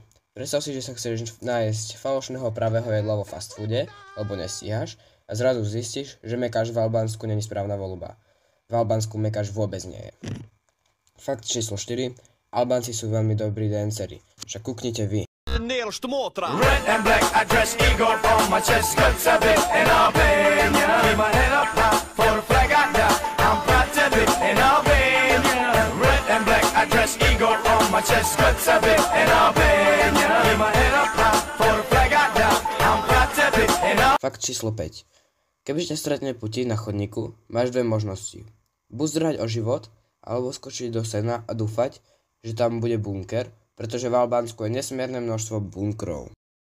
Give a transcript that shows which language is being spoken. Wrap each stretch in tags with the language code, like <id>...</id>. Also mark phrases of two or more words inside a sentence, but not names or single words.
<sk>Predstav si, že sa chceš nájsť falošného pravého jedla vo fast foode, lebo nestíhaš a zrazu zistíš, že Mekáš v Albánsku není správna voľba. V Albánsku Mekáš vôbec nie je. Fakt číslo 4. Albánci sú veľmi dobrí dancery, však kúknite vy.</sk> <en>Red and black, I dress Igor on my chest, cuts a bit in Albania. Keep my head up high for the flag I got. I'm proud to be in Albania. Red and black, I dress Igor on my chest, cuts a bit in Albania. Keep my head up high for the flag I got. I'm proud to be in Albania.</en> <sk>Fakt číslo 5. Keby ťa stretne Putin na chodníku, máš dve možnosti. Buď zdrhať o život, alebo skočiť do sena a dúfať, že tam bude bunker, pretože v Albánsku je nesmierne množstvo bunkrov.</sk>